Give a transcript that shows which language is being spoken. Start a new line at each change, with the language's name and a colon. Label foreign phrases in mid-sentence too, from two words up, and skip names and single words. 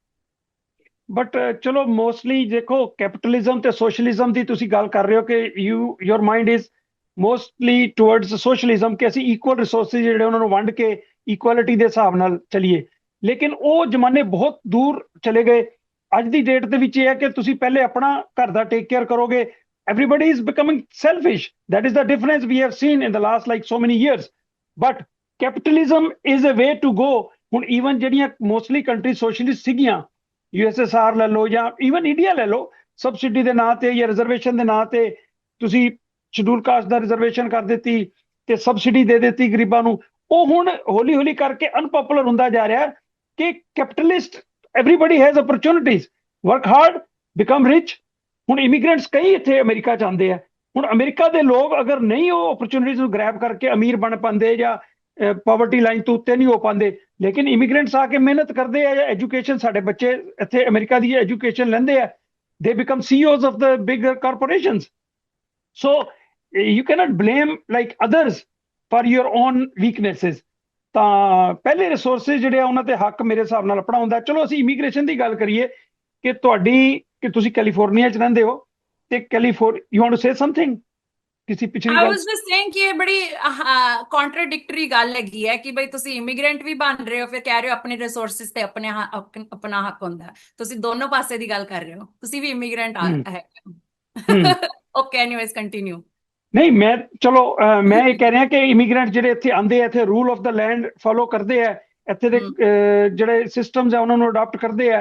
Punjabi: ਬਟ ਚਲੋ, ਮੋਸਟਲੀ ਦੇਖੋ, ਕੈਪੀਟਲਿਜ਼ਮ ਤੇ ਸੋਸ਼ਲਿਜ਼ਮ ਦੀ ਤੁਸੀਂ ਗੱਲ ਕਰ ਰਹੇ ਹੋ ਕਿ
English: your mind is mostly towards socialism,
Punjabi: ਕਿ ਅਸੀਂ
English: equal resources
Punjabi: ਜਿਹੜੇ ਉਹਨਾਂ ਨੂੰ ਵੰਡ ਕੇ ਇਕੁਐਲਿਟੀ ਦੇ ਹਿਸਾਬ ਨਾਲ ਚਲੀਏ। ਲੇਕਿਨ ਉਹ ਜ਼ਮਾਨੇ ਬਹੁਤ ਦੂਰ ਚਲੇ ਗਏ। ਅੱਜ ਦੀ ਡੇਟ ਦੇ ਵਿੱਚ ਇਹ ਹੈ ਕਿ ਤੁਸੀਂ ਪਹਿਲੇ ਆਪਣਾ ਘਰ ਦਾ
English: take care
Punjabi: ਕਰੋਗੇ,
English: everybody is becoming selfish. That is the difference we have seen in the last like so many years. But capitalism is a way to go.
Punjabi: ਹੁਣ ਈਵਨ ਜਿਹੜੀਆਂ
English: mostly country socialist
Punjabi: ਸੀਗੀਆਂ, USSR ਲੈ ਲਓ ਜਾਂ ਈਵਨ ਇੰਡੀਆ ਲੈ ਲਓ, ਸਬਸਿਡੀ ਦੇ ਨਾਂ ਤੇ ਜਾਂ ਰਿਜ਼ਰਵੇਸ਼ਨ ਦੇ ਨਾਂ ਤੇ ਤੁਸੀਂ
English: schedule caste
Punjabi: ਦਾ ਰਿਜ਼ਰਵੇਸ਼ਨ ਕਰ ਦਿੱਤੀ ਤੇ ਸਬਸਿਡੀ ਦੇ ਦਿੱਤੀ ਗਰੀਬਾਂ ਨੂੰ। ਉਹ ਹੁਣ ਹੌਲੀ ਹੌਲੀ ਕਰਕੇ ਅਨਪਪੂਲਰ ਹੁੰਦਾ ਜਾ ਰਿਹਾ ਕਿ ਕੈਪੀਟਲਿਸਟ
English: everybody has opportunities, work hard, become rich।
Punjabi: ਹੁਣ ਇਮੀਗ੍ਰੈਂਟਸ ਕਈ ਇੱਥੇ ਅਮਰੀਕਾ ਚ ਆਉਂਦੇ ਆ। ਹੁਣ ਅਮਰੀਕਾ ਦੇ ਲੋਕ ਅਗਰ ਨਹੀਂ ਉਹ ਓਪਰਚੁਨਿਟੀਜ਼ ਨੂੰ ਗ੍ਰੈਬ ਕਰਕੇ ਅਮੀਰ ਬਣ ਪਾਉਂਦੇ ਜਾਂ
English: poverty line
Punjabi: ਤੋਂ ਉੱਤੇ ਨਹੀਂ ਹੋ ਪਾਉਂਦੇ, ਲੇਕਿਨ ਇਮੀਗ੍ਰੈਂਟਸ ਆ ਕੇ ਮਿਹਨਤ ਕਰਦੇ ਆ ਜਾਂ ਐਜੂਕੇਸ਼ਨ, ਸਾਡੇ ਬੱਚੇ ਇੱਥੇ ਅਮਰੀਕਾ ਦੀ ਐਜੂਕੇਸ਼ਨ ਲੈਂਦੇ ਆ,
English: they become CEOs of the bigger corporations। So you cannot blame like others for your own weaknesses।
Punjabi: ਤਾਂ ਪਹਿਲੇ ਰਿਸੋਰਸਿਸ ਜਿਹੜੇ ਆ ਉਹਨਾਂ ਤੇ ਹੱਕ ਮੇਰੇ ਹਿਸਾਬ ਨਾਲ ਆਪਣਾ ਹੁੰਦਾ। ਚਲੋ ਅਸੀਂ ਇਮੀਗ੍ਰੇਸ਼ਨ ਦੀ ਗੱਲ ਕਰੀਏ ਕਿ ਤੁਸੀਂ ਕੈਲੀਫੋਰਨੀਆ ਚ ਰਹਿੰਦੇ ਹੋ ਤੇ
English: you want to say something
Punjabi: ਕਿਸੇ ਪਿਛਲੀ
English: I
Punjabi: ਗੱਲ।
English: was just saying
Punjabi: ਕਿ ਇਹ ਬੜੀ ਕੰਟਰਾਡਿਕਟਰੀ ਗੱਲ ਹੈਗੀ ਹੈ ਕਿ ਬਈ ਤੁਸੀਂ ਇਮੀਗ੍ਰੈਂਟ ਵੀ ਬਣ ਰਹੇ ਹੋ, ਫਿਰ ਕਹਿ ਰਹੇ ਹੋ ਆਪਣੇ ਰਿਸੋਰਸਿਸ ਤੇ ਆਪਣਾ ਹੱਕ ਹੁੰਦਾ ਹੈ। ਤੁਸੀਂ ਦੋਨੋਂ ਪਾਸੇ ਦੀ ਗੱਲ ਕਰ ਰਹੇ ਹੋ, ਤੁਸੀਂ ਵੀ ਇਮੀਗ੍ਰੈਂਟ ਹੈ।
English: okay, anyways continue.
Punjabi: ਨਹੀਂ ਮੈਂ ਚਲੋ ਮੈਂ ਇਹ ਕਹਿ ਰਿਹਾ ਕਿ ਇਮੀਗ੍ਰੈਂਟ ਜਿਹੜੇ ਇੱਥੇ ਆਉਂਦੇ ਆ, ਇੱਥੇ
English: rule of the land follow
Punjabi: ਕਰਦੇ ਆ, ਇੱਥੇ ਦੇ ਜਿਹੜੇ ਸਿਸਟਮਸ ਆ ਉਹਨਾਂ ਨੂੰ ਅਡਾਪਟ ਕਰਦੇ ਆ।